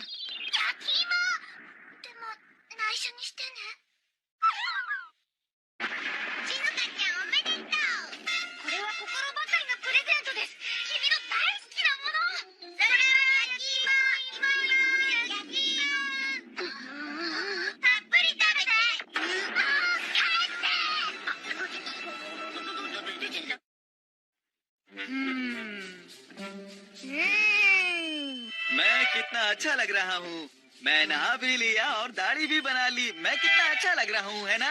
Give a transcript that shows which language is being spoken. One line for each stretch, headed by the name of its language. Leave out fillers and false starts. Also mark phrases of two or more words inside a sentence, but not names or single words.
Japanese: 焼き芋。でも内緒にしてね。静香ちゃんおめでとう。これは心ばかりのプレゼントです。君の大好きなもの。それは焼き芋。焼き芋。たっぷり食べて。
Hindi: मैं कितना अच्छा लग रहा हूँ। मैं नहा भी लिया और दाढ़ी भी बना ली। मैं कितना अच्छा लग रहा हूँ, है ना?